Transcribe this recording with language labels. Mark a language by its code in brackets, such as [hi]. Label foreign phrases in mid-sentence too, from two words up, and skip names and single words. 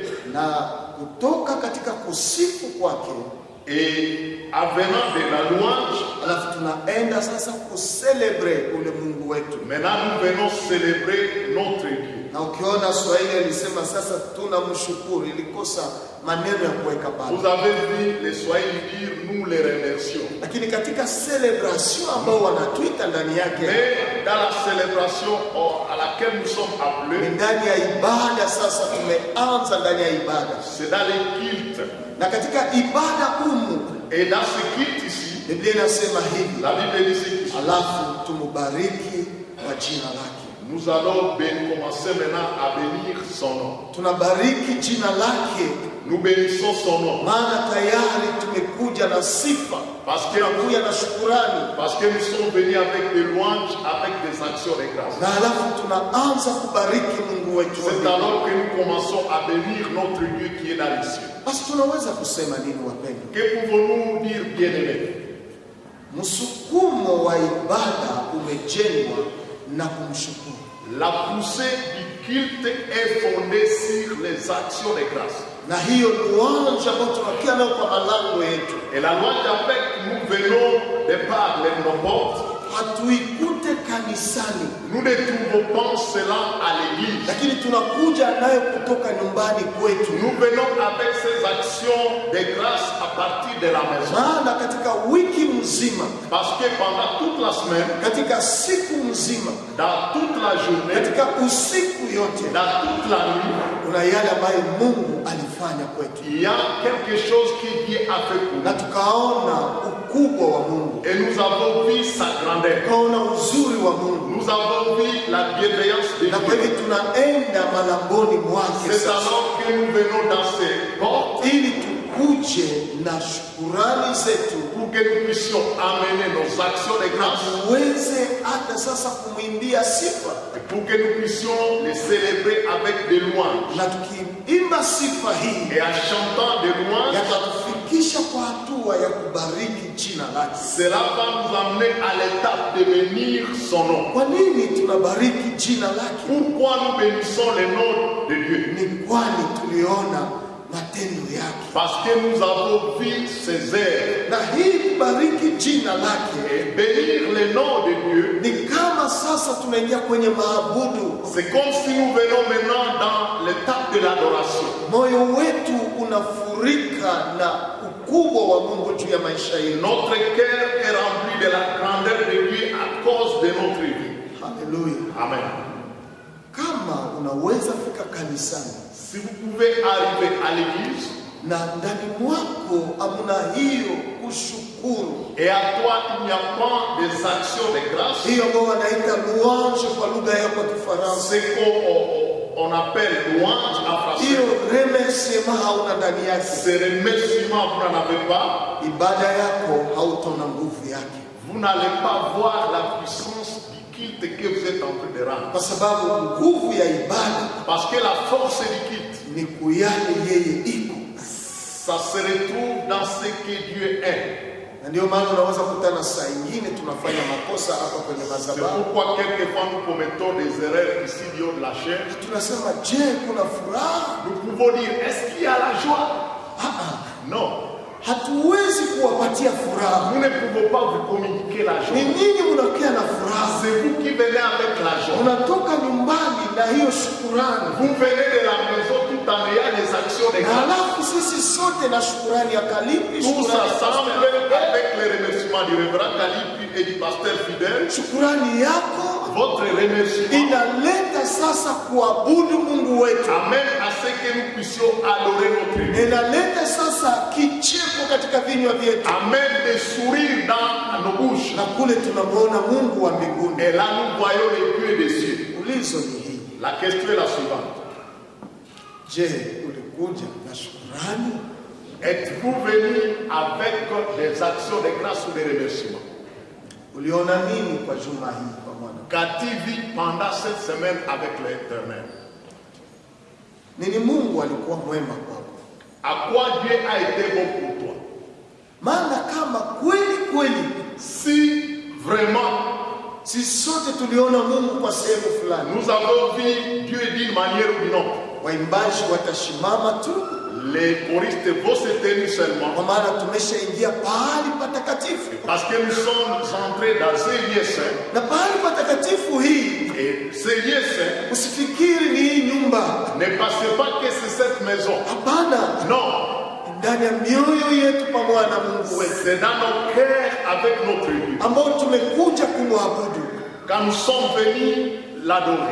[sw] Na kutoka katika kusifu kwake, [fr] Et en venant de la louange, [sw] alafu tunaenda sasa kuselebre ule Mungu wetu. [fr] maintenant nous venons célébrer notre Dieu. [sw] Na ukiona Swahili alisema sasa tunamshukuru, ilikosa maneno ya kuweka pale. [fr] Vous avez vu les Swahili dire nous les remercions. [sw] Lakini katika celebration ambao wanatuita ndani yake, [fr] Mais dans la célébration à laquelle nous sommes [sw] ni [fr] appelés, [sw] ndani ya ibada. Sasa tumeanza ndani ya ibada, [fr] c'est dans les cultes. [sw] na katika ibada humu [fr] Et dans ce culte ici, [sw] Biblia inasema hivi, [fr] la Bible dit ceci. [sw] alafu tumubariki kwa jina lake. [fr] Nous allons commencer maintenant à bénir son nom. [sw] Tunabariki jina lake, [fr] Nous bénissons son nom. [sw] maana tayari tumekuja na sifa, [fr] Parce que [sw] tunakuja na shukurani, [fr] nous sommes venus avec des louanges, avec des actions de grâce. [sw] na alafu tunaanza kubariki Mungu wetu. [fr] C'est alors que nous commençons à bénir notre Dieu qui est dans les cieux. [sw] Basi tunaweza kusema nini wapendwa? [fr] Que pouvons-nous dire, bien-aimés? [sw] Msukumo wa ibada umejengwa na kumshukuru. [fr] La poussée du culte est fondée sur les actions de grâce. [sw] Na hiyo louange ambayo tunakia nayo kwa malango yetu, [fr] Et la louange avec nous venons de par nos portes. [sw] hatuikute kanisani, [fr] Nous ne trouvons pas cela à l'église. [sw] lakini tunakuja nayo kutoka nyumbani kwetu. [fr] Nous venons avec ces actions de grâce à partir de la maison. [sw] Maana katika wiki mzima, [fr] Parce que pendant toute la semaine, [sw] katika siku mzima, [fr] dans toute la journée, [sw] katika usiku yote, [fr] dans toute la nuit, [sw] kuna yale ambayo Mungu alifanya kwetu, [fr] il y a quelque chose que Dieu a fait pour [sw] na [fr] nous. [sw] tukaona ukubwa wa Mungu, [fr] Et nous avons vu sa grandeur. [sw] tukaona uzuri wa Mungu, [fr] Nous avons vu la bienveillance de [sw] na kwa [fr] Dieu. [sw] hivyo tunaenda malangoni mwake [fr] C'est [sw] sasa, [fr] alors que nous venons dans ces portes [sw] ili tukuje na shukurani zetu, [fr] pour que nous puissions amener nos actions de [sw] na [fr] grâce [sw] tuweze hata sasa kumwimbia sifa, [fr] et pour que nous puissions les célébrer avec des louanges. [sw] na tukiimba sifa hii [fr] Et en chantant des louanges, [sw] yatatufikisha kwa hatua ya kubariki jina lake. [fr] cela va nous amener à l'étape de bénir son nom. [sw] Kwa nini tunabariki jina lake? [fr] Pourquoi nous bénissons le nom de Dieu? [sw] Ni kwani tuliona matendo yake, [fr] Parce que nous avons vu ses œuvres. [sw] na hii kubariki jina lake [fr] Et bénir le nom de Dieu, [sw] ni kama sasa tunaingia kwenye maabudu. [fr] c'est comme si nous venons maintenant dans l'étape de l'adoration. [sw] Moyo wetu unafurika na ukubwa wa Mungu juu ya maisha yetu. [fr] Notre cœur est rempli de la grandeur de Dieu à cause de notre vie. Haleluya! Amen. [sw] Kama unaweza fika kanisani [fr] Si vous pouvez arriver à l'église [sw] na ndani mwako hamuna hiyo kushukuru, [fr] et à toi il n'y a pas des actions de grâce, [sw] hiyo ambayo wanaita louange kwa lugha yako ya Kifaransa, [fr] c'est qu'on appelle louange en [sw] hiyo [fr] français. [sw] remerciement hauna ndani yake, [fr] Ce remerciement, vous n'en avez pas. [sw] ibada yako hautaona nguvu yake, [fr] Vous n'allez pas voir la puissance du culte que vous êtes en train de rendre. [sw] kwa sababu nguvu ya ibada [fr] Parce que la force du culte, [sw] ni kuyale yeye iko. [fr] ça se retrouve dans ce que Dieu est. [sw] Na ndio maana unaweza kutana saa ingine tunafanya makosa hapa kwenye [fr] C'est [sw] madhabahu, [fr] pourquoi quelquefois nous commettons des erreurs ici du haut de la chair. [sw] tunasema je, kuna furaha? [fr] Nous pouvons dire, est-ce qu'il y a la joie? Non. [sw] Hatuwezi kuwapatia furaha. [fr] Nous ne pouvons pas vous communiquer la [sw] Ni [fr] joie. [sw] nini unakia na furaha? [fr] C'est vous qui venez avec la joie. [sw] Unatoka nyumbani na hiyo shukurani, [fr] Vous venez de la maison tout en ayant les actions de [sw] na [fr] grâce. [sw] halafu sisi sote na shukurani ya Kalipi, [fr] Tous [sw] shukurani ya [fr] ensemble Pastor, avec les remerciements du révérend Kalipi et du pasteur fidèle. [sw] shukurani yako [fr] Votre remerciement [sw] inaleta sasa kuabudu Mungu wetu, [fr] amène à ce que nous puissions adorer notre Dieu. [sw] inaleta sasa kicheko kicheko katika vinywa vyetu, [fr] amène des sourires dans nos bouches. [sw] na kule tunamwona Mungu wa mbinguni. [fr] Et là, nous voyons les dieux des cieux. [sw] Ulizo ni hii: [fr] La question est la suivante. [sw] je, ulikuja na shukrani? [fr] Êtes-vous venu avec des actions de grâce ou des remerciements? [sw] Uliona nini kwa juma hii kwa Bwana? [fr] Qu'as-tu vu pendant cette semaine avec l'Éternel? [sw] Nini Mungu alikuwa mwema kwako? [fr] À quoi Dieu a été bon pour toi? [sw] Maana kama kweli [fr] Si vraiment [sw] si sote tuliona Mungu kwa sehemu fulani, [fr] nous avons vu Dieu d'une manière ou d'une autre, [sw] waimbaji watashimama tu, [fr] les choristes vont se tenir seulement [sw] kwa maana tumeshaingia pahali patakatifu, [fr] parce que nous sommes entrés dans ces lieux saints. [sw] na pahali patakatifu hii, [fr] Et ces lieux saints, [sw] usifikiri ni hii nyumba. [fr] ne pensez pas que c'est cette maison. [sw] Hapana, [fr] Non, [sw] ndani ya mioyo yetu pamoja na Mungu wetu [fr] c'est dans nos cœurs avec notre Dieu. [sw] ambao tumekuja kumwabudu, [fr] Quand nous sommes venus l'adorer,